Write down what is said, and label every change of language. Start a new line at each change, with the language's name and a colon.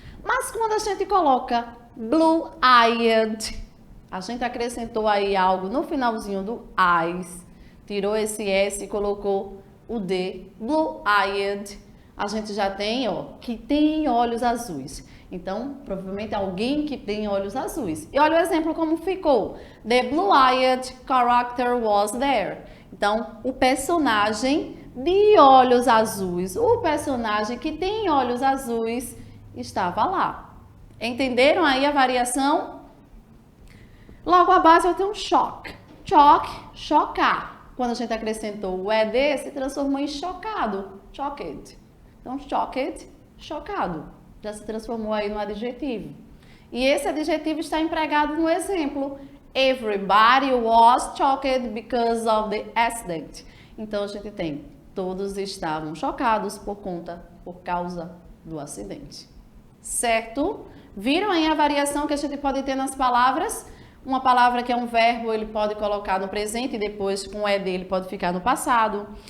Portuguese: Mas quando a gente coloca blue-eyed, a gente acrescentou aí algo no finalzinho do eyes, tirou esse S e colocou o D, blue-eyed, a gente já tem, ó, que tem olhos azuis. Então, provavelmente alguém que tem olhos azuis. E olha o exemplo como ficou.
English: The blue-eyed character was there.
Portuguese: Então, o personagem de olhos azuis, o personagem que tem olhos azuis, estava lá. Entenderam aí a variação? Logo abaixo eu tenho shock. Shock, chocar. Quando a gente acrescentou o ED, se transformou em chocado. Shocked. Então, shocked, chocado. Já se transformou aí no adjetivo. E esse adjetivo está empregado no exemplo.
English: Everybody was shocked because of the accident.
Portuguese: Então, a gente tem todos estavam chocados por causa do acidente. Certo? Viram aí a variação que a gente pode ter nas palavras? Uma palavra que é um verbo, ele pode colocar no presente e depois com o ED ele pode ficar no passado.